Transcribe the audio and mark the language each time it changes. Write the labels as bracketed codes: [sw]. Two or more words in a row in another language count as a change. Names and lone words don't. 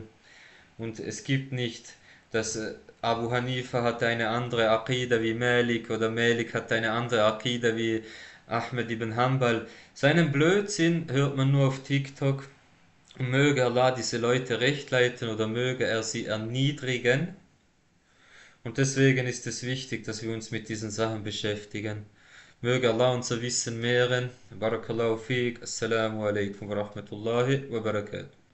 [de] Und es gibt nicht, dass Abu Hanifa hatte eine andere Aqida wie Malik oder Malik hatte eine andere Aqida wie Ahmed ibn Hanbal. Seinen Blödsinn hört man nur auf TikTok. Und möge Allah diese Leute recht leiten oder möge er sie erniedrigen. Und deswegen ist es wichtig, dass wir uns mit diesen Sachen beschäftigen. Möge Allah unser Wissen mehren. [ar] بارك الله فيك. السلام عليكم ورحمة الله وبركاته.